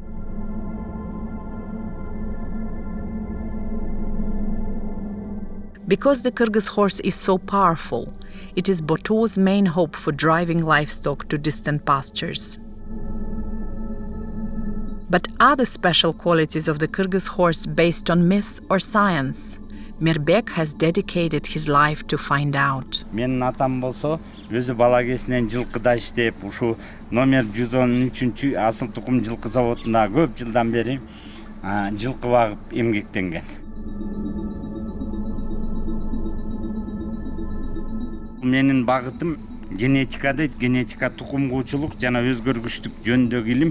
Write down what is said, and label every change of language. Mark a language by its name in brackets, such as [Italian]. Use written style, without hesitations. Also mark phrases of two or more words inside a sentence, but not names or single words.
[English] Because the Kyrgyz horse is so powerful, it is Boto's main hope for driving livestock to distant pastures. But are the special qualities of the Kyrgyz horse based on myth or science? Mirbek has dedicated his life to find out. [Kyrgyz] Менин атам болсо, өзү бала кезинен жылкыда иштеп, ушу номер 113 асыл тукум жылкы заводунда көп жылдан бери жылкы багып эмгектенген. Менин багытым генетика дейт, генетика тукум куучулук жана өзгөргүчтүк жөнүндөгү илим.